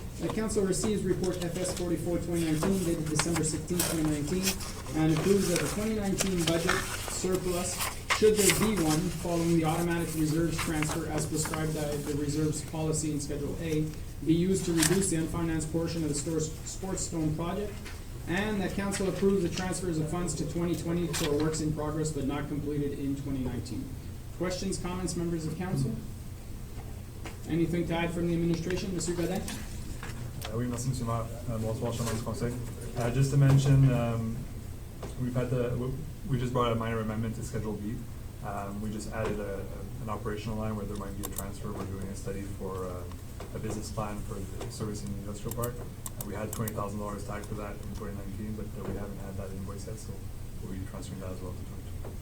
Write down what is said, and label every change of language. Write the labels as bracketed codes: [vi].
[en] The council receives report FS 44-2019 dated December 16, 2019, and approves of the 2019 budget surplus, should there be one, following the automatic reserves transfer as prescribed by the reserves policy in Schedule A, be used to reduce the unfinanced portion of the Sports Stone project, and that council approves the transfers of funds to 2020 for works in progress but not completed in 2019. Questions, comments, members of council? Anything to add from the administration, Mr. Godin? [fr] Oui, merci, Monsieur le Maire. Bonsoir, chers membres du Conseil. [en] Just to mention, we just brought a minor amendment to Schedule B. We just added an operational line where there might be a transfer. We're doing a study for a business plan for the service in the industrial park. We had $20,000 tagged for that in 2019, but we haven't had that invoice yet, so we'll be transferring that as well to 2020.